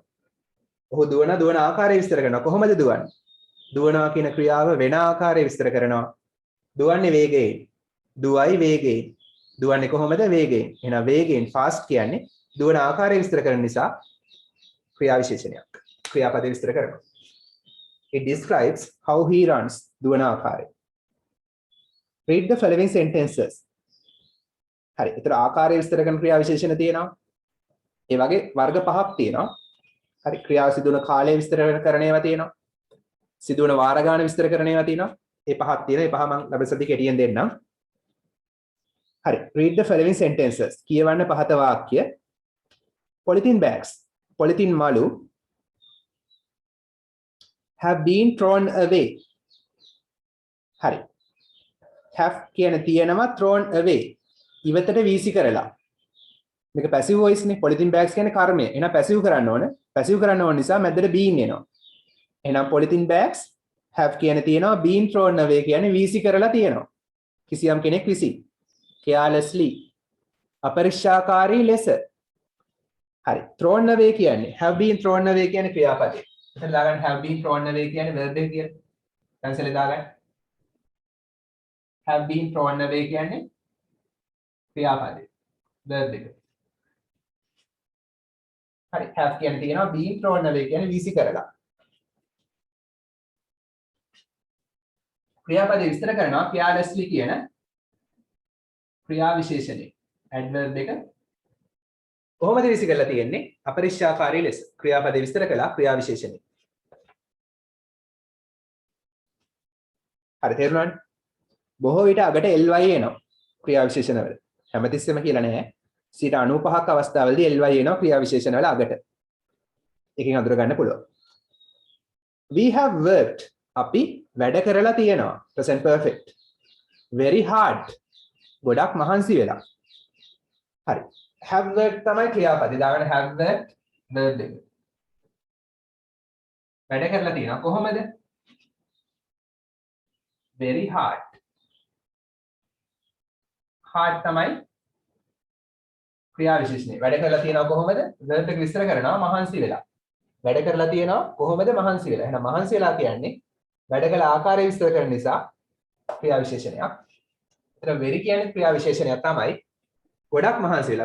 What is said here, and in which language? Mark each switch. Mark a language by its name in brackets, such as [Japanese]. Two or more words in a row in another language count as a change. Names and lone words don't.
[Sinhala] ඔහු දුවන ආකාරය විස්තර කරනවා. කොහොමද දුවන්නේ? දුවනවා කියන ක්‍රියාව වෙන ආකාරය විස්තර කරනවා. දුවන්නේ වේගයෙන්. දුවයි වේගයෙන්. දුවන්නේ කොහොමද? වේගයෙන්. එහෙනම් වේගයෙන් fast කියන්නේ දුවන ආකාරය විස්තර කරන නිසා ක්‍රියා විශේෂණයක්. ක්‍රියාපදේ විස්තර කරනවා. [English] It describes how he runs. [Sinhala] දුවන ආකාරය. [English] Read the following sentences. [Sinhala] හරි. ඒතර ආකාරය විස්තර කරන ක්‍රියා විශේෂණ තියෙනවා. ඒ වගේ වර්ග පහක් තියෙනවා. හරි. ක්‍රියාව සිදුවන කාලය විස්තර කරන ඒවා තියෙනවා. සිදුවන වාර ගාන විස්තර කරන ඒවා තියෙනවා. ඒ පහක් තියෙනවා. ඒ පහ මම ලබසදී කෙටියෙන් දෙන්නම්. හරි. [English] Read the following sentences. [Sinhala] කියවන්න පහත වාක්‍ය. [English] Polythene bags. Polythene malu have been thrown away. [Sinhala] හරි. have කියන තියෙනවා [English] thrown away. [Sinhala] ඉවතට වීසි කරලා. මේක [English] passive voice [Sinhala] නේ. [English] polythene bags [Sinhala] කියන්නේ කර්මය. එහෙනම් passive කරන්න ඕන. passive කරන්න ඕන නිසා මැදට been එනවා. එහෙනම් [English] polythene bags have [Sinhala] කියන තියෙනවා [English] been thrown away [Sinhala] කියන්නේ වීසි කරලා තියෙනවා. කිසියම් කෙනෙක් විසින්. carelessly. අපරික්ෂාකාරී ලෙස. හරි. [English] thrown away කියන්නේ have been thrown away [Sinhala] කියන්නේ ක්‍රියාපදේ. එතන දාගන්න [English] have been thrown away [Sinhala] කියන්නේ verb එක කියලා. cancel දාගන්න. [English] have been thrown away [Sinhala] කියන්නේ ක්‍රියාපදේ. verb එක. හරි. have කියන්නේ තියෙනවා [English] been thrown away [Sinhala] කියන්නේ වීසි කරලා. ක්‍රියාපදේ විස්තර කරනවා carelessly කියන ක්‍රියා විශේෂණය. adverb එක කොහොමද විසි කරලා තියෙන්නේ? අපරික්ෂාකාරී ලෙස. ක්‍රියාපදේ විස්තර කළා ක්‍රියා විශේෂණය. හරි තේරුණානේ? බොහෝ විට අගට ly එනවා ක්‍රියා විශේෂණ වල. හැමතිස්සෙම කියලා නැහැ. 95ක් අවස්ථාවලදී ly එනවා ක්‍රියා විශේෂණ වල අගට. එකකින් අඳුර ගන්න පුළුවන්. [English] We have worked. [Sinhala] අපි වැඩ කරලා තියෙනවා. [English] present perfect. very hard. [Sinhala] ගොඩක් මහන්සි වෙලා. හරි. [English] have worked [Sinhala] තමයි ක්‍රියාපදේ. දාගන්න [English] have worked [Sinhala] verb එක. වැඩ කරලා තියෙනවා කොහොමද? [English] very hard. [Sinhala] hard තමයි ක්‍රියා විශේෂණය. වැඩ කරලා තියෙනවා කොහොමද? verb එක විස්තර කරනවා මහන්සි වෙලා. වැඩ කරලා තියෙනවා කොහොමද? මහන්සි වෙලා. එහෙනම් මහන්සි වෙලා කියන්නේ වැඩ කළ ආකාරය විස්තර කරන නිසා ක්‍රියා විශේෂණයක්. එතන very කියන්නේ ක්‍රියා විශේෂණයක් තමයි. ගොඩක් මහන්සි වෙලා.